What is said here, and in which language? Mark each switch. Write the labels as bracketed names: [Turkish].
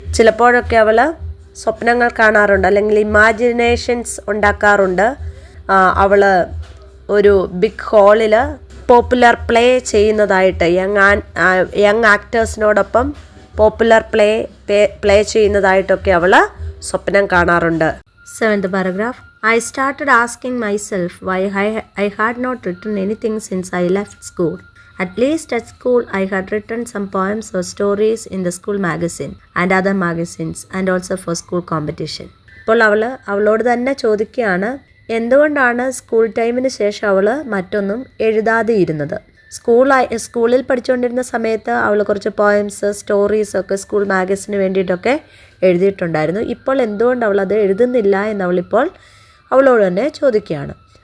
[Malayalam] ചിലപ്പോഴൊക്കെ അവൾ സ്വപ്നങ്ങൾ കാണാറുണ്ട്, അല്ലെങ്കിൽ ഇമാജിനേഷൻസ് ഉണ്ടാക്കാറുണ്ട്. അവൾ ഒരു ബിഗ് ഹോളിൽ പോപ്പുലർ പ്ലേ ചെയ്യുന്നതായിട്ട് യങ് ആക്ടേഴ്സിനോടൊപ്പം പോപ്പുലർ പ്ലേ ചെയ്യുന്നതായിട്ടൊക്കെ അവൾ സ്വപ്നം കാണാറുണ്ട്. [English] 7th paragraph. I started asking myself why I had not written anything since I left school. At least at school I had written some poems or stories in the school magazine and other magazines and also for school competition. [Malayalam] ഇപ്പോൾ അവളോട് തന്നെ ചോദിക്കുകയാണ്, എന്തുകൊണ്ടാണ് school ടൈമിന് ശേഷം അവൾ മറ്റൊന്നും എഴുതാതെ ഇരുന്നത്. സ്കൂളിൽ പഠിച്ചുകൊണ്ടിരുന്ന സമയത്ത് അവൾ കുറച്ച് പോയംസ് സ്റ്റോറീസ് ഒക്കെ സ്കൂൾ മാഗസിന് വേണ്ടിയിട്ടൊക്കെ എഴുതിയിട്ടുണ്ടായിരുന്നു. ഇപ്പോൾ എന്തുകൊണ്ട് അവളത് എഴുതുന്നില്ല എന്നവളിപ്പോൾ അവളോട് തന്നെ ചോദിക്കുകയാണ്.